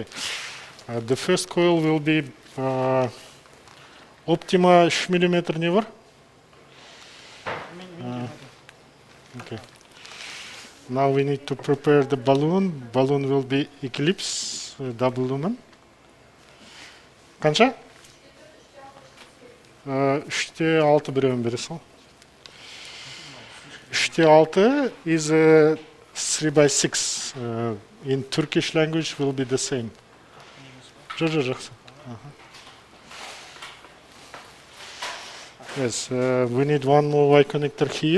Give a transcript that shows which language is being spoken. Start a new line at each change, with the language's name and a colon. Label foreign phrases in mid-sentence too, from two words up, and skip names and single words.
English: The first coil will be Optima millimeter never. Okay. Now we need to prepare the balloon. Balloon will be Eclipse, double lumen.
Kazakh: Қанша? 3'te 6 біреуін бере сал.
English: 3'te 6 is 3/6. In Turkish language will be the same.
Kazakh: Жақсы.
English: Yes, we need one more Y connector here.